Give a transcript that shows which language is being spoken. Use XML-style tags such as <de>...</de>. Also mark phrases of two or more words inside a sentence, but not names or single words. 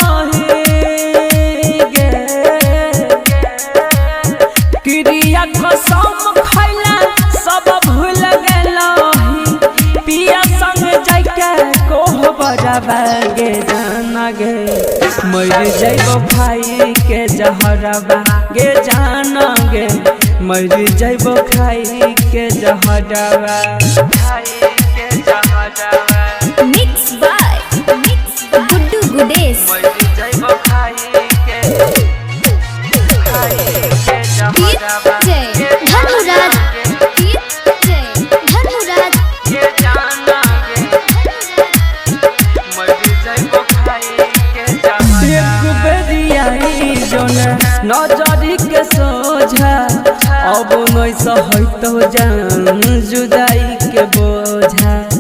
<mag>क्रिया कसम खैला सब भूल गेलही पिया संग जाके कोह बजाबा गे जाना गे मर जइब खाई के जहरवा गे जाना गे मर जइब खाई के जहरवा</mag> <en>Mix by Guddu Gudesh.</en> <mag>धन्नो राज। एक बेरिया नजरी के सोझा अब नहीं सहत जान जुदाई के बोझा</mag>